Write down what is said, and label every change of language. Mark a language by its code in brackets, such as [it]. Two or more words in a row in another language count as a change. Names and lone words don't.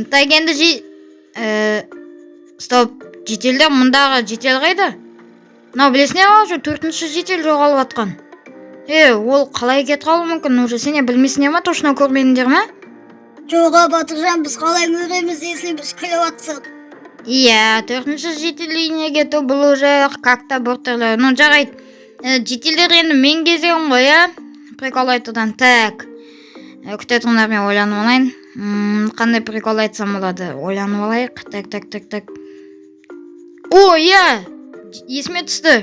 [kk] Так, енді стоп, жетелдер, мұндағы жетел қайда? Білесіңдер ма, төртінші жетел жоғалып атқан. Ол қалай кет қалуы мүмкін? Уже сене білмейсіңдер ма, точно көрмедіңдер ма? Жоға, Батыржан, біз қалай көреміз, если біз күліп атсақ? Төртінші жетел үйіне кету бұл [ru] уже как-то [kk] бір түрлі. Жарайды. Жетелдер, енді мен кезегім ғой, прикол айтудан. Так, күте тұрыңдар, мен ойланып алайын. Қандай прикол айтсам болады? Ойланып алайық. Так. Есіме түсті.